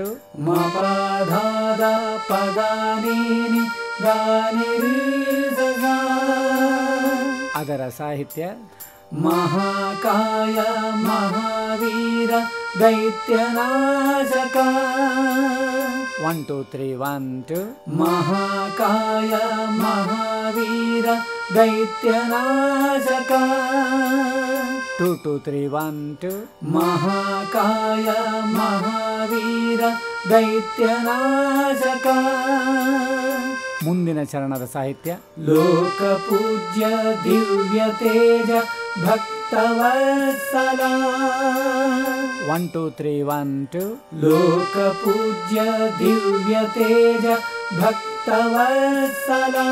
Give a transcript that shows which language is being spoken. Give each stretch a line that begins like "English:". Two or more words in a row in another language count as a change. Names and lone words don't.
Kannada: ಮಪಧಾದ ಪದಾನೀನಿ ಗಾನಿರೀಸ. ಅದರ ಸಾಹಿತ್ಯ
Sanskrit: ಮಹಾಕಾಯ ಮಹಾವೀರ ದೈತ್ಯನಾಶಕ
Kannada: 1 2 3 1 2.
Sanskrit: महाकाय महावीर दैत्यनाशक
Kannada: 2 2 3 1 2.
Sanskrit: महाकाय महावीर दैत्यनाशಕ
Kannada: ಮುಂದಿನ ಚರಣದ ಸಾಹಿತ್ಯ
Sanskrit: ಲೋಕಪೂಜ್ಯ ದಿವ್ಯ ತೇಜ ಭಕ್ತವತ್ಸಲ
Kannada: 1 2 3 1 2.
Sanskrit: ಲೋಕಪೂಜ್ಯ ದಿವ್ಯ ತೇಜ ಭಕ್ತವತ್ಸಲ